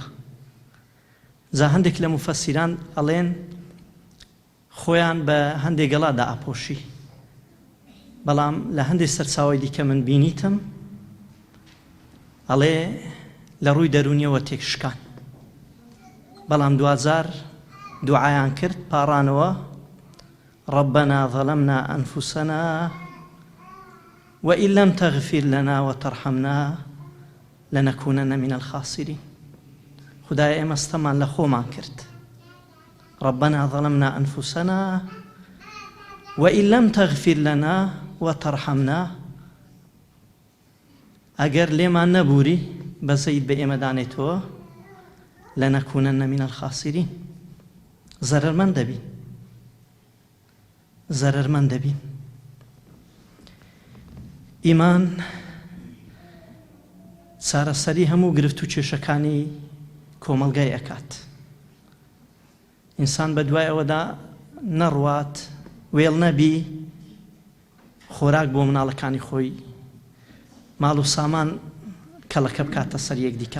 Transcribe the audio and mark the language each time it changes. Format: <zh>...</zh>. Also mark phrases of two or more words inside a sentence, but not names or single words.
<ckb>جا هەندێک لە موفەسیران ئەڵێن خۆیان بە هەندێک گەڵادا ئاپۆشی، بەڵام لە هەندێک سەرچاوی دیکە من بینیتم ئەڵێ لە ڕووی دەرونیەوە تێکشکان. بەڵام دوازار دوعایان کرد، پاڕانەوە</ckb> <ar>ربنا ظلمنا أنفسنا وإن لم تغفر لنا وترحمنا لنكونن من الخاسرين.</ar> <ckb>خدای ئێمە ستەمان لە خۆمان کرد.</ckb> <ar>ربنا ظلمنا أنفسنا وإن لم تغفر لنا وترحمنا.</ar> <ckb>ئەگەر لێمان نەبووری بەزەیت بە ئێمە دانێتەوە</ckb> <ar>لنكونن من الخاسرين.</ar> <ckb>زەرەرمەند دەبین، زەرەرمەند دەبین. ئیمان چارەسەری هەموو گرفت و کێشەکانی کۆمەلگای ئەکات. ئینسان بە دوای ئەوەدا نەڕوات، وێڵ نەبی خۆراک بۆ مناڵەکانی خۆی، ماڵ و سامان کەڵەکە بکاتە سەر یەکدیکە.</ckb>